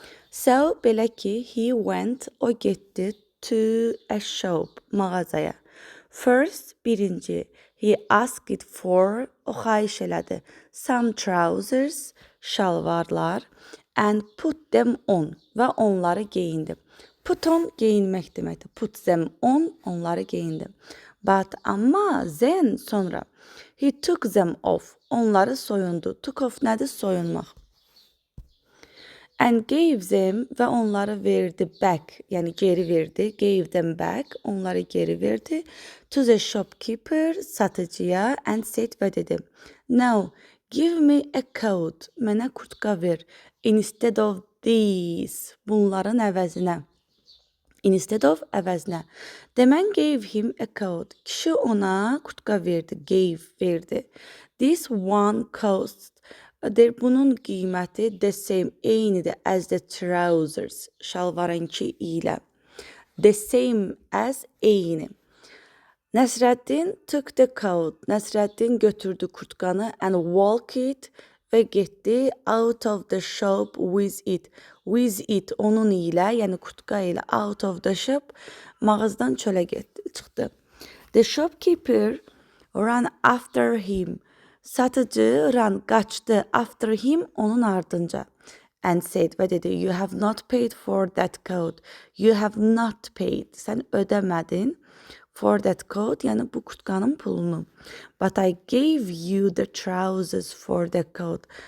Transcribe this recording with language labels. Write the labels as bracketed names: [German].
[English] So [Azerbaijani] belə ki, [English] he went, [Azerbaijani] o getdi [English] to a shop, [Azerbaijani] mağazaya. [English] First, [Azerbaijani] birinci, [English] he asked for, [Azerbaijani] o xahiş elədi. [English] Some trousers, [Azerbaijani] şalvarlar, [English] and put them on [Azerbaijani] və onları geyindi. [English] Put on [Azerbaijani] geyinmək deməkdir. [English] Put them on, [Azerbaijani] onları geyindi. [English] But [Azerbaijani] amma [English] then [Azerbaijani] sonra [English] he took them off, [Azerbaijani] onları soyundu. [English] Took off [Azerbaijani] nədir? Soyunmaq. [English] And gave them [Azerbaijani] və onları verdi [English] back, [Azerbaijani] yəni geri verdi. [English] Gave them back, [Azerbaijani] onları geri verdi. [English] To the shopkeeper, [Azerbaijani] satıcıya, [English] and said [Azerbaijani] və dedi. [English] Now, give me a coat, [Azerbaijani] mənə kurtka ver. [English] Instead of these, [Azerbaijani] bunların əvəzinə. [English] Instead of [Azerbaijani] əvəzinə. [English] The man gave him a coat. [Azerbaijani] Kişi ona kurtka verdi, [English] gave [Azerbaijani] verdi. [English] This one cost. [Azerbaijani] Bunun qiyməti [English] the same, [Azerbaijani] eynidir [English] as the trousers, [Azerbaijani] şalvarınki ilə. [English] The same as, [Azerbaijani] eyni. [English] Nəsrəddin took the coat. [Azerbaijani] Nəsrəddin götürdü kurtkanı [English] and walked [Azerbaijani] və getdi [English] out of the shop with it. With it, [Azerbaijani] onun ilə, yəni kurtka ilə [English] out of the shop, [Azerbaijani] mağazadan çölə çıxdı. [English] The shopkeeper ran after him. [Azerbaijani] Satıcı qaçdı [English] after him, [Azerbaijani] onun ardınca. [English] And said [Azerbaijani] və dedi, [English] you have not paid for that coat. You have not paid. [Azerbaijani] Sən ödəmədin [English] for that coat, [Azerbaijani] yəni bu kurtkanın pulunu. [English] But I gave you the trousers for the coat.